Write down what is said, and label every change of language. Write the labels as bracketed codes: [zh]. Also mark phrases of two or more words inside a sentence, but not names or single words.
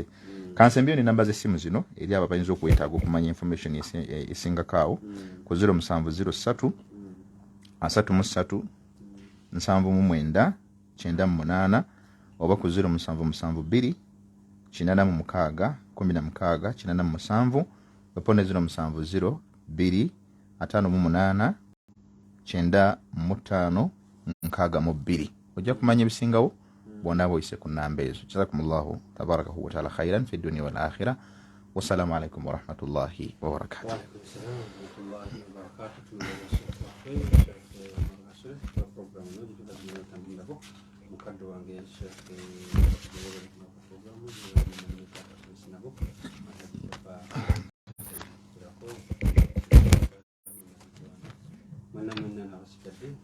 [lg] kansembyo ni namba z'essimu zino eri ababayinza okwetaaga okumanya information esingakaawo ku 0703 33 799 98 oba ku 0772 86 16 97 opone 0702 58 95 62 ojja kumanya ebisingawo bonna boyise ku namba ezo. [ar] جزاكم الله تبارك وتعالى خيرا في الدنيا والآخرة. والسلام عليكم ورحمة الله وبركاته. [lg] Mukaddo wange mwana n'abasigadde